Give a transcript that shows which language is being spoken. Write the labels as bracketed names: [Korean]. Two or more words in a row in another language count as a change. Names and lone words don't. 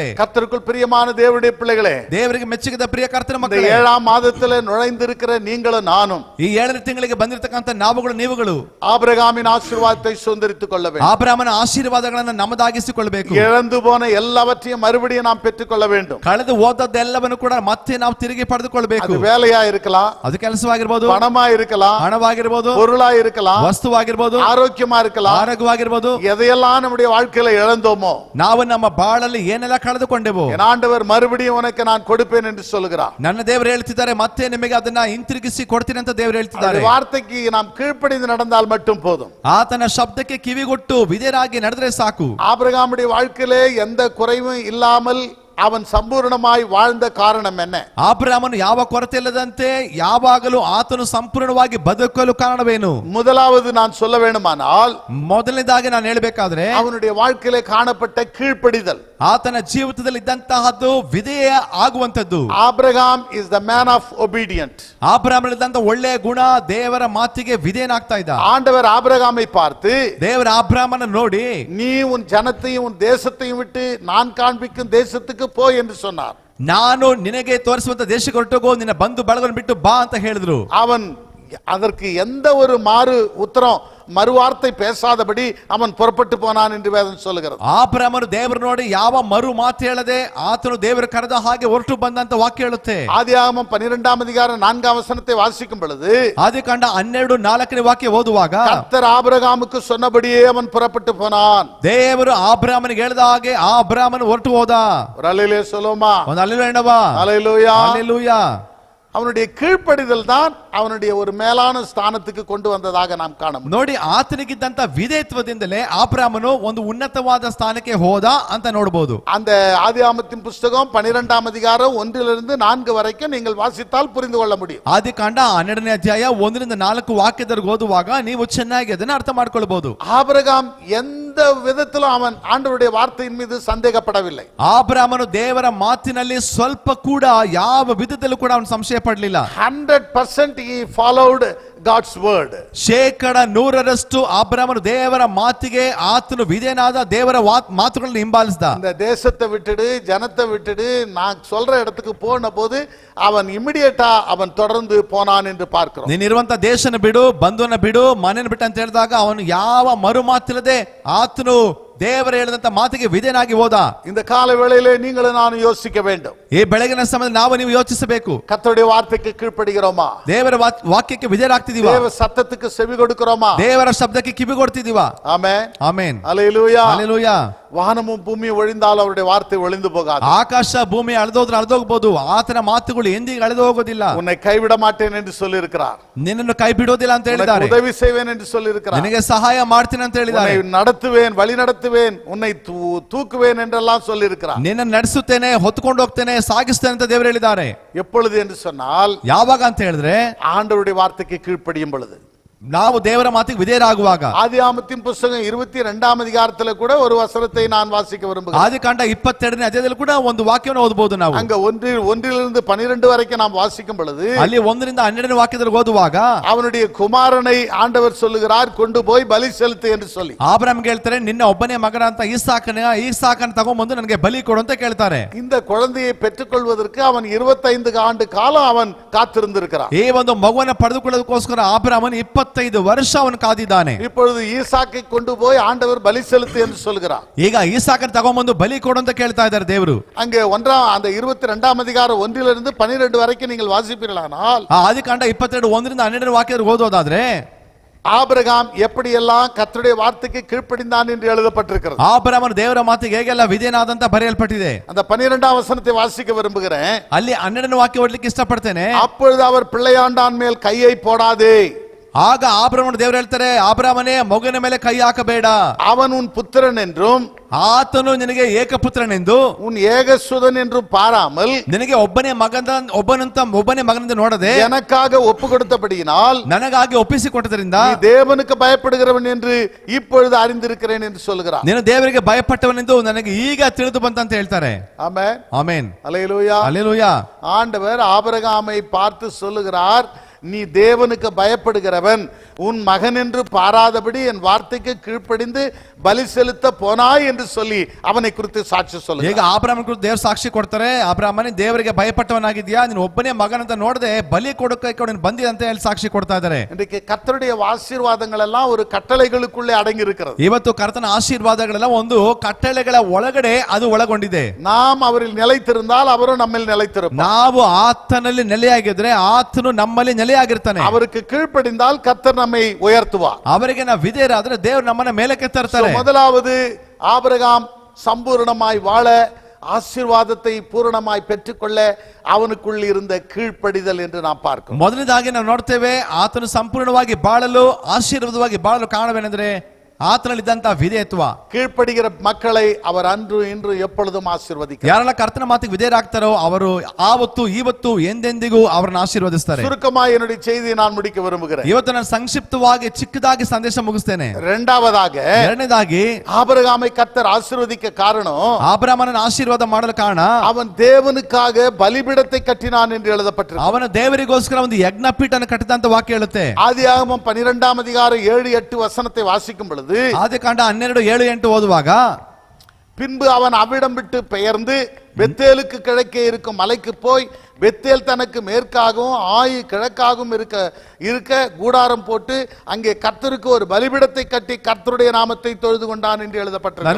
[Tamil] கர்த்தருக்குள் பிரியமான தேவனுடைய பிள்ளைகளே, [Kannada] ದೇವರಿಗೆ ಮೆಚ್ಚುಗೆದ ಪ್ರಿಯ ಕರ್ತನ [Tamil] இந்த [Kannada] ಮಕ್ಕಳೇ, [Tamil] 7ஆம் மாதத்திலே நுழைந்திருக்கிற நீங்களும் நானும் [Kannada] ಈ 7ನೇ ತಿಂಗಳಿಗೆ ಬಂದಿರತಕ್ಕಂತ ನೀವುಗಳು [Tamil] ஆபிரகாமின் ஆசீர்வாதத்தை சுதந்தரித்துக் கொள்ள வேண்டும். [Kannada] ಆಬ್ರಹಾಮನ ಆಶೀರ್ವಾದಗಳನ್ನು ನಮ್ಮದಾಗಿಸಿಕೊಳ್ಳಬೇಕು. [Tamil] இழந்து போன எல்லாவற்றையும் மறுபடியும் நாம் பெற்றுக்கொள்ள வேண்டும். [Kannada] ಕಳೆದು ಹೋದದ್ದೆಲ್ಲವನ್ನು ಕೂಡ ಮತ್ತೆ ನಾವು ತಿರುಗಿ ಪಡೆದುಕೊಳ್ಳಬೇಕು. [Tamil] அது வேலையா இருக்கலாம், [Kannada] ಅದು ಕೆಲಸವಾಗಿರಬಹುದು, [Tamil] பணமா இருக்கலாம், [Kannada] ಹಣವಾಗಿರಬಹುದು, [Tamil] பொருளா இருக்கலாம், [Kannada] ವಸ್ತುವಾಗಿರಬಹುದು, [Tamil] ஆரோக்கியமா இருக்கலாம். [Kannada] ಆರೋಗ್ಯವಾಗಿರಬಹುದು. [Tamil] எதையெல்லாம் நம்முடைய வாழ்க்கையில இழந்தோமோ, [Kannada] ನಾವು ನಮ್ಮ ಬಾಳಲ್ಲಿ ಏನೆಲ್ಲ ಕಳೆದುಕೊಂಡೆವು, [Tamil] என் ஆண்டவர் மறுபடியும் உனக்கு நான் கொடுப்பேன் என்று சொல்கிறார். [Kannada] ನನ್ನ ದೇವರು ಹೇಳ್ತಿದ್ದಾರೆ, ಮತ್ತೆ ನಿಮಗೆ ಅದನ್ನ ಹಿಂತಿರುಗಿಸಿ ಕೊಡ್ತೀನಿ ಅಂತ ದೇವರು ಹೇಳ್ತಿದ್ದಾರೆ. [Tamil] வார்த்தைக்கு நாம் கீழ்ப்படிந்து நடந்தால் மட்டும் போதும். [Kannada] ಆತನ ಶಬ್ದಕ್ಕೆ ಕಿವಿಗೊಟ್ಟು ವಿಧೇಯರಾಗಿ ನಡೆದರೆ ಸಾಕು. [Tamil] ஆபிரகாமுடைய வாழ்க்கையிலே எந்த குறைவும் இல்லாமல் அவன் சம்பூர்ணமாய் வாழ்ந்த காரணம் என்ன? [Kannada] ಆಬ್ರಹಾಮನು ಯಾವ ಕೊರತೆ ಇಲ್ಲದಂತೆ ಯಾವಾಗಲೂ ಆತನು ಸಂಪೂರ್ಣವಾಗಿ ಬದುಕಲು ಕಾರಣವೇನು? [Tamil] முதலாவது நான் சொல்ல வேண்டுமானால், [Kannada] ಮೊದಲನೇದಾಗಿ ನಾನು ಹೇಳಬೇಕಾದ್ರೆ [Tamil] அவனுடைய வாழ்க்கையிலே காணப்பட்ட கீழ்ப்படிதல். [Kannada] ಆತನ ಜೀವಿತದಲ್ಲಿ ಇದ್ದಂತಹದ್ದು ವಿಧೇಯ ಆಗುವಂತದ್ದು. [English] ஆபிரகாம் is the man of obedient. [Kannada] ಆಬ್ರಹಾಮನಲ್ಲಿದ್ದಂತ ಒಳ್ಳೆಯ ಗುಣ ದೇವರ ಮಾತಿಗೆ ವಿಧೇಯನಾಗ್ತಾ ಇದ್ದ. [Tamil] ஆண்டவர் ஆபிரகாமை பார்த்து, [Kannada] ದೇವರ ಆಬ್ರಹಾಮನ ನೋಡಿ, [Tamil] நீ உன் ஜனத்தையும் உன் தேசத்தையும் விட்டு நான் காண்பிக்கும் தேசத்துக்கு போ என்று சொன்னார். [Kannada] ನಾನು ನಿನಗೆ ತೋರಿಸುವಂತ ದೇಶಕ್ಕೆ ಹೊರಟೋಗೋ, ನಿನ್ನ ಬಂಧು ಬಳಗವನ್ನು ಬಿಟ್ಟು ಬಾ ಅಂತ ಹೇಳಿದ್ರು. [Tamil] அவன் அதற்கு எந்த ஒரு மறுவார்த்தை பேசாதபடி அவன் புறப்பட்டு போனான் என்று வேதம் சொல்லுகிறது. [Kannada] ಆಬ್ರಹಾಮನು ದೇವರು ನೋಡಿ ಯಾವ ಮರು ಮಾತು ಹೇಳದೆ ಆತನು ದೇವರು ಕರೆದ ಹಾಗೆ ಹೊರಟು ಬಂದಂತ ವಾಕ್ಯ ಹೇಳುತ್ತೆ. [Tamil] ஆதியாகமம் 12ஆம் அதிகாரம் 4ஆம் வசனத்தை வாசிக்கும் பொழுது, [Kannada] ಆದಿಕಾಂಡ 12:4ನೇ ವಾಕ್ಯ ಓದುವಾಗ, [Tamil] கர்த்தர் ஆபிரகாமுக்கு சொன்னபடியே அவன் புறப்பட்டு போனான். [Kannada] ದೇವರು ಆಬ್ರಹಾಮನಿಗೆ ಹೇಳಿದ ಹಾಗೆ ಆ ಅಬ್ರಹಾಮನು ಹೊರಟು ಹೋದ. [Tamil] ஒரு அல்லேலூயா சொல்லுமா? [Kannada] ಒಂದು ಹಲ್ಲೆಲೂಯಾ ಎನ್ನವಾ? [Tamil] அல்லேலூயா. [Kannada] ಹಲ್ಲೆಲೂಯಾ. [Tamil] அவனுடைய கீழ்ப்படிதல் தான் அவனுடைய ஒரு மேலான ஸ்தானத்துக்கு கொண்டு வந்ததாக நாம் காணோம். [Kannada] ನೋಡಿ, ಆತನಿಗಿದ್ದಂತ ವಿಧೇಯತ್ವದಿಂದಲೇ ಆಬ್ರಹಾಮನು ಒಂದು ಉನ್ನತವಾದ ಸ್ಥಾನಕ್ಕೆ ಹೋದ ಅಂತ ನೋಡಬಹುದು. [Tamil] அந்த ஆதியாகமத்தின் புத்தகம் 12ஆம் அதிகாரம் 1லிருந்து 4 வரைக்கும் நீங்கள் வாசித்தால் புரிந்து கொள்ள முடியும். [Kannada] ಆದಿಕಾಂಡ 12ನೇ ಅಧ್ಯಾಯ 1-4 ವಾಕ್ಯದವರೆಗೆ ಓದುವಾಗ ನೀವು ಚೆನ್ನಾಗಿ ಅದನ್ನ ಅರ್ಥ ಮಾಡ್ಕೊಳ್ಬಹುದು. [Tamil] ஆபிரகாம் எந்த விதத்திலும் அவன் ஆண்டவருடைய வார்த்தையின் மீது சந்தேகப்படவில்லை. [Kannada] ಆಬ್ರಹಾಮನು ದೇವರ ಮಾತಿನಲ್ಲಿ ಸ್ವಲ್ಪ ಕೂಡ ಯಾವ ವಿಧದಲ್ಲೂ ಕೂಡ ಅವನು ಸಂಶಯ ಪಡಲಿಲ್ಲ. [English] 100% he followed God's word. [Kannada] 100% ಅಬ್ರಹಾಮನು ದೇವರ ಮಾತಿಗೆ ಆತನು ವಿಧೇಯನಾದ, ದೇವರ ಮಾತುಗಳನ್ನು ಹಿಂಬಾಲಿಸಿದ. [Tamil] இந்த தேசத்தை விட்டுடு, ஜனத்தை விட்டுடு, நான் சொல்ற இடத்துக்கு போன போது அவன் இமிடியேட்டா அவன் தொடர்ந்து போனான் என்று பார்க்கிறோம். [Kannada] ನೀನಿರುವಂತ ದೇಶನ ಬಿಡು, ಬಂಧುವನ್ನ ಬಿಡು, ಮನೆಯನ್ನು ಬಿಟ್ಟು ಅಂತ ಹೇಳಿದಾಗ ಅವನು ಯಾವ ಮರು ಮಾತಿಲ್ಲದೆ ಆತನು ದೇವರ ಹೇಳಿದಂತ ಮಾತಿಗೆ ವಿಧೇಯನಾಗಿ ಹೋದ. [Tamil] இந்த கால வேளையிலே நீங்களும் நானும் யோசிக்க வேண்டும். [Kannada] ಈ ಬೆಳಗಿನ ಸಮಯದಲ್ಲಿ ನಾವು ನೀವು ಯೋಚಿಸಬೇಕು. [Tamil] கர்த்தருடைய வார்த்தைக்கு கீழ்ப்படுகிறோமா? [Kannada] ದೇವರ ವಾಕ್ಯಕ್ಕೆ ವಿಧೇಯರಾಗ್ತಿದೀವಾ? [Tamil] தேவ சத்தத்துக்கு செவி கொடுக்கிறோமா? [Kannada] ದೇವರ ಶಬ್ದಕ್ಕೆ ಕಿವಿ ಕೊಡ್ತಿದೀವಾ? [Tamil] ஆமென், [Kannada] ಆಮೆನ್, [Tamil] ஹல்லேலூயா. [Kannada] ಹಲ್ಲೆಲೂಯಾ. [Tamil] வானமும் பூமியும் ஒழிந்தால் அவருடைய வார்த்தை ஒழிந்து போகாது. [Kannada] ಆಕಾಶ ಭೂಮಿ ಅಳೆದೋದ್ರೆ ಅಳೆದೋಗಬಹುದು, ಆತನ ಮಾತುಗಳು ಎಂದಿಗೂ ಅಳೆದು ಹೋಗೋದಿಲ್ಲ. [Tamil] உன்னை கைவிட மாட்டேன் என்று சொல்லியிருக்கிறார். [Kannada] ನಿನ್ನನ್ನು ಕೈ ಬಿಡೋದಿಲ್ಲ ಅಂತ ಹೇಳಿದ್ದಾರೆ. [Tamil] உதவி செய்வேன் என்று சொல்லியிருக்கிறார். [Kannada] ನಿನಗೆ ಸಹಾಯ ಮಾಡ್ತೀನಿ ಅಂತ ಹೇಳಿದ್ದಾರೆ. [Tamil] உன்னை நடத்துவேன், வழி நடத்துவேன், உன்னை தூக்குவேன் என்றெல்லாம் சொல்லியிருக்கிறார். [Kannada] ನಿನ್ನನ್ನು ನಡೆಸುತ್ತೇನೆ, ಹೊತ್ತುಕೊಂಡು ಹೋಗ್ತೇನೆ, ಸಾಗಿಸ್ತೇನೆ ಅಂತ ದೇವರು ಹೇಳಿದ್ದಾರೆ. [Tamil] எப்பொழுது என்று சொன்னால், [Kannada] ಯಾವಾಗ ಅಂತ ಹೇಳಿದ್ರೆ [Tamil] ஆண்டவருடைய வார்த்தைக்கு கீழ்ப்படியும் பொழுது. [Kannada] ನಾವು ದೇವರ ಮಾತಿಗೆ ವಿಧೇಯರಾಗುವಾಗ. [Tamil] ஆதியாகமத்தின் புத்தகம் 22ஆம் அதிகாரத்தில் கூட ஒரு வசனத்தை நான் வாசிக்க விரும்புகிறேன். [Kannada] ಆದಿಕಾಂಡ 22ನೇ ಅಧ್ಯಾಯದಲ್ಲಿ ಕೂಡ ಒಂದು ವಾಕ್ಯವನ್ನು ಓದಬಹುದು ನಾವು. [Tamil] அங்க ஒன்றிலிருந்து 12 வரைக்கும் நாம் வாசிக்கும் பொழுது, [Kannada] ಅಲ್ಲಿ 1ರಿಂದ 12ನೇ ವಾಕ್ಯದಲ್ಲಿ ಓದುವಾಗ [Tamil] அவனுடைய குமாரனை ஆண்டவர் சொல்லுகிறார், கொண்டு போய் பலி செலுத்து என்று சொல்லி. [Kannada] ಆಬ್ರಹಾಮ್ಗೆ ಹೇಳ್ತಾರೆ, ನಿನ್ನ ಒಬ್ಬನೇ ಮಗನಂತ ಈಸಾಕನ ತಗೊಂಡ್ಬಂದು ನನಗೆ ಬಲಿ ಕೊಡು ಅಂತ ಕೇಳ್ತಾರೆ. [Tamil] இந்த குழந்தையை பெற்றுக்கொள்வதற்கு அவன் 25 ஆண்டு காலம் அவன் காத்திருந்திருக்கிறான். [Kannada] ಈ ಒಂದು ಮಗುವನ್ನ ಪಡೆದುಕೊಳ್ಳೋದಕ್ಕೋಸ್ಕರ ಆಬ್ರಹಾಮನು 25 ವರ್ಷ ಅವನು ಕಾದಿದ್ದಾನೆ. [Tamil] இப்பொழுது ஈசாக்கை கொண்டு போய் ஆண்டவர் பலி செலுத்து என்று சொல்கிறார். [Kannada] ಈಗ ಈಸಾಕನ ತಗೊಂಡ್ಬಂದು ಬಲಿ ಕೊಡು ಅಂತ ಕೇಳ್ತಾ ಇದ್ದಾರೆ ದೇವರು. [Tamil] அங்கே அந்த 22ஆம் அதிகாரம் 1லிருந்து 12 வரைக்கும் நீங்கள் வாசிப்பீர்களானால், [Kannada] ಆದಿಕಾಂಡ 22 1ರಿಂದ 12ನೇ ವಾಕ್ಯದಲ್ಲಿ ಓದೋದಾದ್ರೆ, [Tamil] ஆபிரகாம் எப்படியெல்லாம் கர்த்தருடைய வார்த்தைக்கு கீழ்ப்படிந்தான் என்று எழுதப்பட்டிருக்கிறது. [Kannada] ಆಬ್ರಹಾಮನು ದೇವರ ಮಾತಿಗೆ ಹೇಗೆಲ್ಲ ವಿಧೇಯನಾದಂತ ಬರೆಯಲ್ಪಟ್ಟಿದೆ. [Tamil] அந்த 12ஆம் வசனத்தை வாசிக்க விரும்புகிறேன். [Kannada] ಅಲ್ಲಿ 12ನೇ ವಾಕ್ಯ ಓದಲಿಕ್ಕೆ ಇಷ್ಟಪಡ್ತೇನೆ. [Tamil] அப்பொழுது அவர் பிள்ளையாண்டான் மேல் கையை போடாதே. [Kannada] ಆಗ ಆಬ್ರಹಾಮನು ದೇವರು ಹೇಳ್ತಾರೆ, ಆಬ್ರಹಾಮನೇ ಮಗನ ಮೇಲೆ ಕೈ ಹಾಕಬೇಡ. [Tamil] அவன் உன் புத்திரன் என்றும் [Kannada] ಆತನು ನಿನಗೆ ಏಕಪುತ್ರನೆಂದು [Tamil] உன் ஏகசுதன் என்றும் பாராமல் [Kannada] ನಿನಗೆ ಒಬ್ಬನೇ ಮಗನಿಂದ ನೋಡದೆ [Tamil] எனக்காக ஒப்பு கொடுத்தபடியினால் [Kannada] ನನಗಾಗಿ ಒಪ್ಪಿಸಿಕೊಟ್ಟದರಿಂದ [Tamil] நீ தேவனுக்கு பயப்படுகிறவன் என்று இப்பொழுது அறிந்திருக்கிறேன் என்று சொல்கிறார். [Kannada] ನೀನು ದೇವರಿಗೆ ಭಯಪಟ್ಟವನೆಂದು ನನಗೆ ಈಗ ತಿಳಿದು ಬಂತಂತ ಹೇಳ್ತಾರೆ. [Tamil] ஆமென், [Kannada] ಆಮೆನ್, [Tamil] அல்லேலூயா. [Kannada] ಹಲ್ಲೆಲೂಯಾ. [Tamil] ஆண்டவர் ஆபிரகாமை பார்த்து சொல்லுகிறார், நீ தேவனுக்கு பயப்படுகிறவன், உன் மகன் என்று பாராதபடி என் வார்த்தைக்கு கீழ்ப்படிந்து பலி செலுத்த போனாய் என்று சொல்லி அவனை குறித்து சாட்சி [Kannada] ಈಗ [Tamil] சொல்லுகிறார். [Kannada] ಆಬ್ರಹಾಮನ ಕುರಿತು ದೇವರು ಸಾಕ್ಷಿ ಕೊಡ್ತಾರೆ, ಆಬ್ರಹಾಮನೇ ದೇವರಿಗೆ ಭಯಪಟ್ಟವನಾಗಿದ್ಯಾ, ನೀನು ಒಬ್ಬನೇ ಮಗನಂತ ನೋಡದೆ ಬಲಿ ಕೊಡಕ್ಕೆ ನೀನು ಬಂದಿ ಅಂತ ಹೇಳಿ ಸಾಕ್ಷಿ ಕೊಡ್ತಾ ಇದ್ದಾರೆ. [Tamil] இன்றைக்கு கர்த்தருடைய ஆசீர்வாதங்கள் எல்லாம் ஒரு கட்டளைகளுக்குள்ளே அடங்கி இருக்கிறது. [Kannada] ಇವತ್ತು ಕರ್ತನ ಆಶೀರ್ವಾದಗಳೆಲ್ಲ ಒಂದು ಕಟ್ಟಳೆಗಳ ಒಳಗಡೆ ಅದು ಒಳಗೊಂಡಿದೆ. [Tamil] நாம் அவரில் நிலைத்திருந்தால் அவரும் நம்மில் நிலைத்திருப்பார். [Kannada] ನಾವು ಆತನಲ್ಲಿ ನೆಲೆಯಾಗಿದ್ರೆ ಆತನು ನಮ್ಮಲ್ಲಿ ನೆಲೆಯಾಗಿರ್ತಾನೆ. [Tamil] அவருக்கு கீழ்ப்படிந்தால் கர்த்தர் நம்மை உயர்த்துவார். [Kannada] ಅವರಿಗೆ ನಾವು ವಿಧೇಯರಾದ್ರೆ ದೇವರು ನಮ್ಮನ್ನ ಮೇಲಕ್ಕೆ ತರ್ತಾರೆ. [Tamil] முதலாவது ஆபிரகாம் சம்பூர்ணமாய் வாழ, ஆசீர்வாதத்தை பூரணமாய் பெற்றுக்கொள்ள அவனுக்குள் இருந்த கீழ்ப்படிதல் என்று நாம் பார்க்கிறோம். [Kannada] ಮೊದಲನೇದಾಗಿ ನಾವು ನೋಡ್ತೇವೆ, ಆತನು ಸಂಪೂರ್ಣವಾಗಿ ಬಾಳಲು, ಆಶೀರ್ವಾದವಾಗಿ ಬಾಳಲು ಕಾರಣವೇನೆಂದ್ರೆ ಆತನಲ್ಲಿದ್ದಂತ ವಿಧೇಯತ್ವ. [Tamil] கீழ்ப்படுகிற மக்களை அவர் அன்று இன்று எப்பொழுதும் ஆசீர்வதிக்கிறார். [Kannada] ಯಾರೆಲ್ಲ ಕರ್ತನ ಮಾತಿಗೆ ವಿಧೇಯರಾಗ್ತಾರೋ ಅವರು ಆವತ್ತು ಇವತ್ತು ಎಂದೆಂದಿಗೂ ಅವರನ್ನು ಆಶೀರ್ವದಿಸ್ತಾರೆ. [Tamil] சுருக்கமாக என்னுடைய செய்தியை நான் முடிக்க விரும்புகிறேன். [Kannada] ಇವತ್ತು ನಾನು ಸಂಕ್ಷಿಪ್ತವಾಗಿ ಚಿಕ್ಕದಾಗಿ ಸಂದೇಶ ಮುಗಿಸ್ತೇನೆ. [Tamil] ಎರಡನೇದಾಗಿ ஆபிரகாமை கர்த்தர் ஆசீர்வதிக்க காரணம், [Kannada] ಆಬ್ರಹಾಮನನ್ನು ಆಶೀರ್ವಾದ ಮಾಡಲು ಕಾರಣ, [Tamil] அவன் தேவனுக்காக பலிபீடத்தை கட்டினான் என்று எழுதப்பட்டிருக்கிறது. [Kannada] ಅವನ ದೇವರಿಗೋಸ್ಕರ ಒಂದು ಯಜ್ಞಪೀಠನ ಕಟ್ಟಿದಂತ ವಾಕ್ಯ ಹೇಳುತ್ತೆ. [Tamil] ஆதியாகமம் 12ஆம் அதிகாரம் 7-8 வசனத்தை வாசிக்கும் பொழுது, [Kannada] ಆದಿಕಾಂಡ 12, 7, 8 ಓದುವಾಗ, [Tamil] பின்பு அவன் அவ்விடம் விட்டு பெயர்ந்து பெத்தேலுக்கு கிழக்கே இருக்கும் மலைக்கு போய் பெத்தேல் தனக்கு மேற்காகவும் ஆயி கிழக்காகவும் இருக்க கூடாரம் போட்டு அங்கே கர்த்தருக்கு ஒரு பலிபீடத்தை கட்டி கர்த்தருடைய நாமத்தை தொழுது கொண்டான் என்று எழுதப்பட்டிருக்கிறது.